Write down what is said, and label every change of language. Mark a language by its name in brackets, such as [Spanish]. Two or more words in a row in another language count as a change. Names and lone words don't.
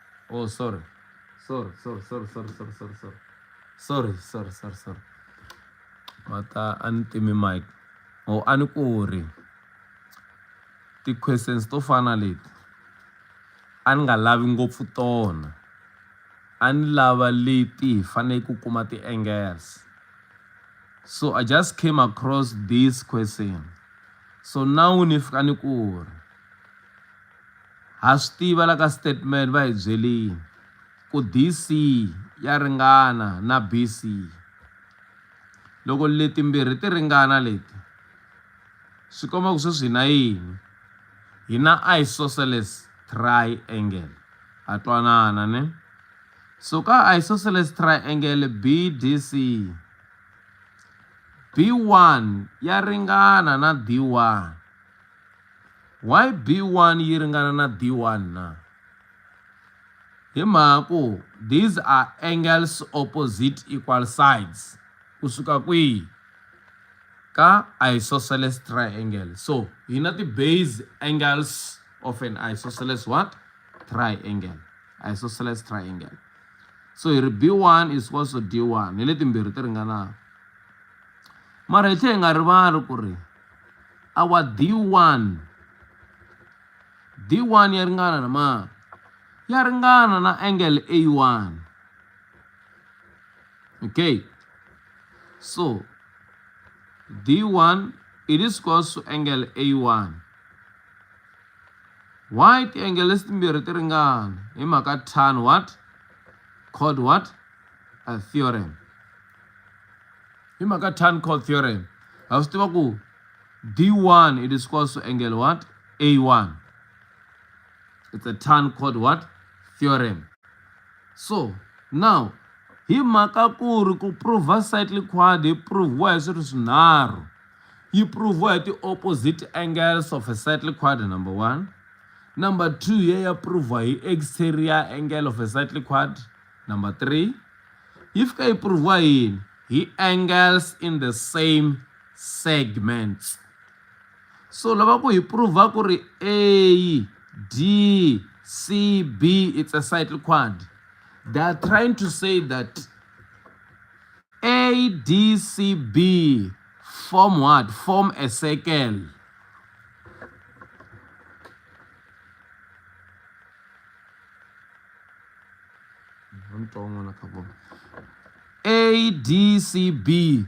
[English] Oh, sorry. Sorry. But antimi mic. Oh, anikuri. The questions [Tsonga] to fana leti. Ani nga lavi ngopfu tona. Ani lava leti hi fanele ku kuma ti-angles. [English] So I just came across this question. So now [Tsonga] ni fika ni ku ri ha swi tiva la ka statement va hi byelini ku DC ya ringana na BC. Loko leti mbirhi ti ringana leti swi komba ku sweswi hi na yini? Hi na [English] isosceles triangle. [Tsonga] Ha twanana ne? So ka [English] isosceles triangle BDC, [Tsonga] B1 ya ringana na D1. Why B1 yi ringana na D1 na? Hi mhaka ku [English] these are angles opposite equal sides. [Tsonga] Kusuka kwihi? Ka [English] isosceles triangle. So [Tsonga] hi na [English] ti-base angles of an isosceles what? Triangle. Isosceles triangle. So here B1 is equals to D1. [Tsonga] Hi leti mbirhi ti ringanaka. Mara hi tlhela hi nga rivali ku ri our D1 ya ringana na mani? Ya ringana na angle A1. Okay. [English] So D1 it is equals to angle A1. Why the angle [Tsonga] leti timbirhi ti ringana? Hi mhaka tan [English] what? Called what? A theorem. [Tsonga] Hi mhaka tan [English] called theorem. [Tsonga] Ha swi tiva ku [English] D1 it is equals to angle what? A1. It's a tan called what? Theorem. [Tsonga] So now hi mhaka ku ri ku [English] prove cyclic quad [Tsonga] yi proviwa hi swilo swinharhu. Yi proviwa hi [English] ti-opposite angles of a cyclic quad, number 1. Number 2, [Tsonga] ya proviwa hi [English] exterior angle of a cyclic quad. Number 3, [Tsonga] yi fika yi proviwa yini? [English] Hi angles in the same segments. [Tsonga] So lava ku hi prova ku ri A, [English] D, C, B, it's a cyclic quad. They are trying to say that A, D, C, B form what? Form a circle. A, D, C, B.